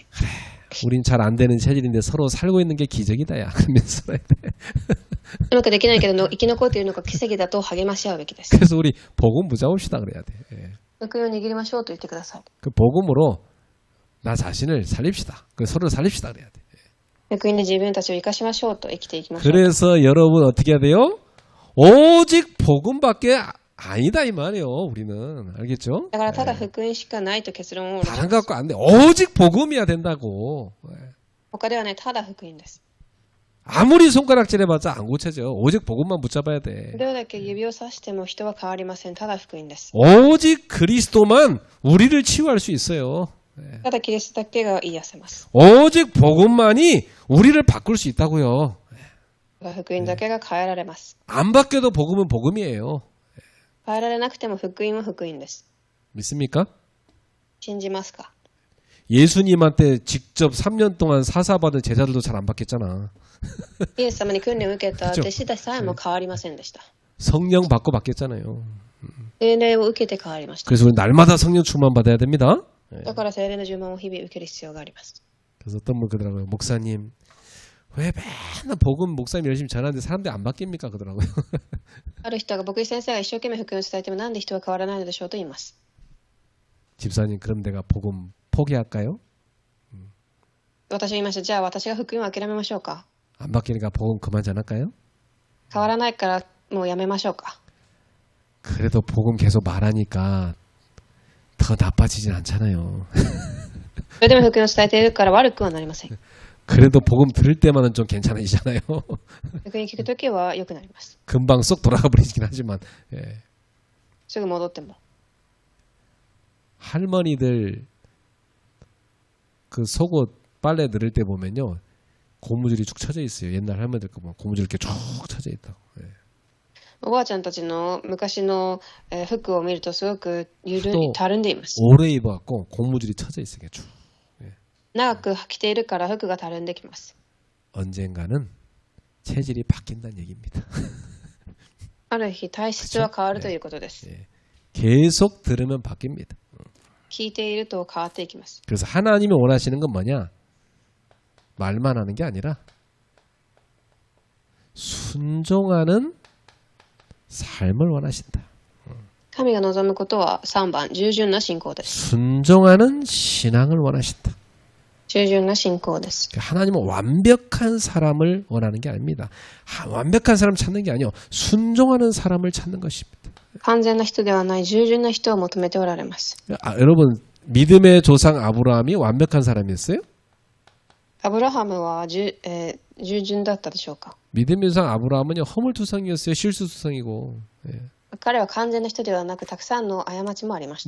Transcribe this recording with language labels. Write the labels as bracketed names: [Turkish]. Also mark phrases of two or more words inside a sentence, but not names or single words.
[Korean] 우린 잘 안 되는 체질인데 서로 살고 있는 게 기적이다, 야. 그러면서 살아야 돼. [Japanese] うまくできないけど生き残っているのが奇跡だと励まし合うべきです。 [Korean] 그래서 우리 복음 붙잡읍시다 그래야 돼. 예. [Japanese] 福音を握りましょうと言ってください。 [Korean] 그 복음으로 나 자신을 살립시다. 그 서로를 살립시다 그래야 돼. [Japanese] 福音で自分たちを生かしましょうと生きていきましょう。 [Korean] 그래서 여러분 어떻게 해야 돼요? 오직 복음밖에 아니다 이 말이에요. 우리는 알겠죠? [Japanese] だからただ福音しかないと結論を下ろし [Korean] 다른 [Japanese] ます。 [Korean] 거 갖고 안 돼. 오직 복음이야 된다고. 예. [Japanese] 他ではない、ただ福音です。 [Korean] 아무리 손가락질 해봤자 안 고쳐져. 오직 복음만 붙잡아야 돼. [Japanese] どれだけ指をさしても人は変わりません。ただ福音です。 [Korean] 오직 그리스도만 우리를 치유할 수 있어요. [Japanese] ただキリストだけが癒せます。 [Korean] 오직 복음만이 우리를 바꿀 수 있다고요. [Japanese] 福音だけが変えられます。 [Korean] 안 바뀌어도 복음은 복음이에요. [Japanese] 変えられなくても福音は福音です。 [Korean] 믿습니까? [Japanese] 信じますか？ [Korean] 예수님한테 직접 3년 동안 사사받은 제자들도 잘 안 바뀌었잖아. [Japanese] イエス様に訓練を受けた [Korean] 그죠? [Japanese] 弟子たちさえも変わりませんでした。 [Korean] 성령 받고 바뀌었잖아요. [Japanese] 聖霊を受けて変わりました。 [Korean] 그래서 우리 날마다 성령 충만 받아야 됩니다. [Japanese] だから聖霊の呪文を日々受ける必要があります。 [Korean] 그래서 어떤 분 그러더라고요. 목사님 왜 맨날 복음 목사님 열심히 전하는데 사람들이 안 바뀝니까? 그러더라고요. [Japanese] ある人が牧師先生が一生懸命福音を伝えてもなんで人は変わらないのでしょうと言います。 [Korean] 집사님 그럼 내가 복음 포기할까요? [Japanese] 私は言いました。じゃあ私が福音を諦めましょうか？ [Korean] 안 바뀌니까 복음 그만 전할까요? [Japanese] 変わらないからもうやめましょうか？ [Korean] 그래도 복음 계속 말하니까 더 나빠지진 않잖아요. [Japanese] それでも福音を伝えているから悪くはなりません。 [Korean] 그래도 복음 들을 때만은 좀 괜찮아지잖아요. [Japanese] 福音聞くときは良くなります。 [Korean] 금방 쏙 돌아가 버리긴 하지만 예. [Japanese] すぐ戻っても。 [Korean] 할머니들 그 속옷 빨래 늘을 때 보면요 고무줄이 쭉 쳐져 있어요. 옛날 할머니들 거 보면 고무줄 이렇게 쭉 쳐져 있다고. 예. [Japanese] おばあちゃんたちの昔の服を見るとすごく [Korean] 또 [Japanese] たるんでいます。 [Korean] 오래 입어갖고 고무줄이 쳐져 있어요. 이렇게 쭉. [Japanese] 長く着ているから服がたるんできます。 [Korean] 언젠가는 체질이 바뀐다는 얘기입니다. [Japanese] ある日体質は変わるということです。 [Korean] 예. 계속 들으면 바뀝니다. [Japanese] 聞いていると変わっていきます。 [Korean] 그래서 하나님이 원하시는 건 뭐냐? 말만 하는 게 아니라 순종하는 삶을 원하신다. [Japanese] 神が望むことは3番、従順な信仰です。 [Korean] 순종하는 신앙을 원하신다. [Japanese] 従順な信仰です。 [Korean] 하나님은 완벽한 사람을 원하는 게 아닙니다. 완벽한 사람 찾는 게 아니요. 순종하는 사람을 찾는 것입니다. [Japanese] 完全な人ではない従順な人を求めておられます。 [Korean] 여러분 믿음의 조상 아브라함이 완벽한 사람이었어요? [Japanese] アブラハムは従順だったでしょうか？ [Korean] 믿음의 조상 아브라함은요 허물투성이었어요. 실수투성이고. 예. [Japanese] 彼は完全な人ではなく、たくさんの過ちもありまし